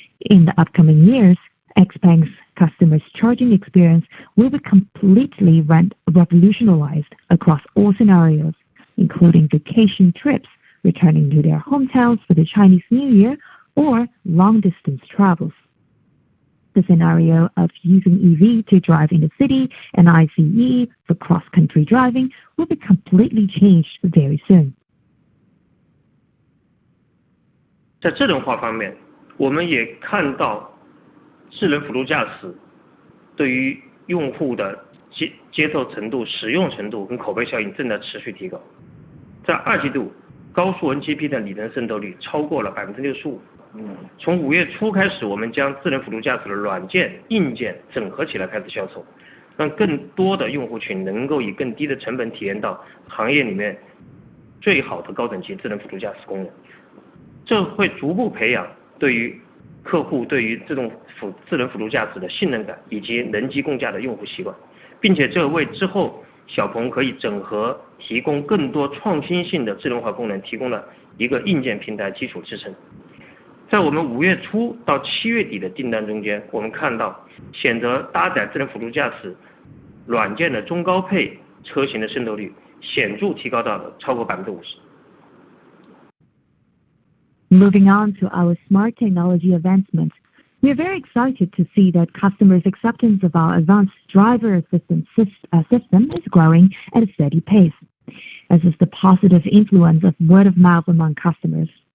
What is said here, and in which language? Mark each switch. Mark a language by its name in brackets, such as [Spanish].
[English] In the upcoming years, XPeng's customers' charging experience will be completely revolutionized across all scenarios, including vacation trips, returning to their hometowns for the Chinese New Year, or long-distance travels. The scenario of using EV to drive in the city and ICE for cross-country driving will be completely changed very soon. [Chinese] 在智能化方面，我们也看到智能辅助驾驶对于用户的接受程度、使用程度跟口碑效应正在持续提高。在2季度，高速 NGP 的里程渗透率超过了 65%。从5月初开始，我们将智能辅助驾驶的软件、硬件整合起来开始销售，让更多的用户群能够以更低的成本体验到行业里面最好的高等级智能辅助驾驶功能。这会逐步培养对于客户对于智能辅助驾驶的信任感以及人机共驾的用户习惯，并且这为之后小鹏可以整合提供更多创新性的智能化功能提供了一个硬件平台基础支撑。在我们5月初到7月底的订单中间，我们看到选择搭载智能辅助驾驶软件的中高配车型的渗透率显著提高到了超过 50%。 [English] Moving on to our smart technology advancements, we are very excited to see that customers' acceptance of our advanced driver assistance system is growing at a steady pace, as is the positive influence of word of mouth among customers.